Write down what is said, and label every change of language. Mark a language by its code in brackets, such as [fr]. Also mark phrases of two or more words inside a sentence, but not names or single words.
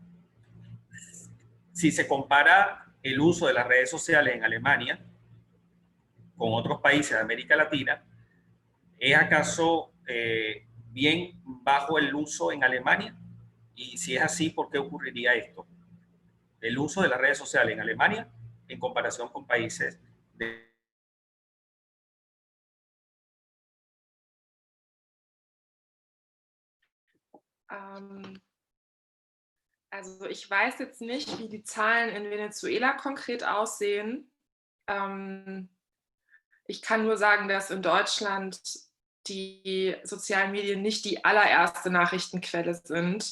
[es] Si se compara el uso de las redes sociales en Alemania con otros países de América Latina, ¿es acaso bien bajo el uso en Alemania? Y si es así, ¿por qué ocurriría esto? El uso de las redes sociales en Alemania en comparación con países de... [de] Also ich weiß jetzt nicht, wie die Zahlen in Venezuela konkret aussehen. Ich kann nur sagen, dass in Deutschland die sozialen Medien nicht die allererste Nachrichtenquelle sind.